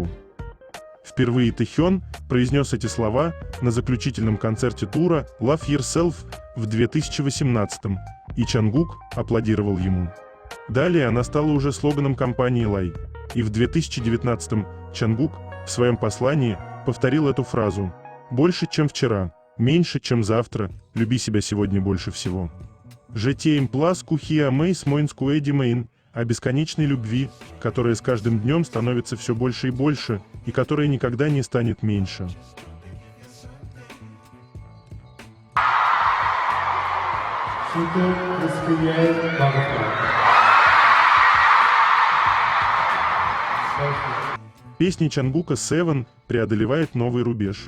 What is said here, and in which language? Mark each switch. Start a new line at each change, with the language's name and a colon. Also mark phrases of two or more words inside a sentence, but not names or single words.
Russian: Впервые Тэхён произнес эти слова на заключительном концерте тура Love Yourself в 2018, и Чангук аплодировал ему. Далее она стала уже слоганом компании Лай, и в 2019 Чангук в своем послании повторил эту фразу: «Больше, чем вчера, меньше, чем завтра, люби себя сегодня больше всего».
French: «Je t'aime plus que moins que demain»,
Russian: о бесконечной любви, которая с каждым днем становится все больше и больше, и которая никогда не станет меньше. Песня Чангука «Seven» преодолевает новый рубеж.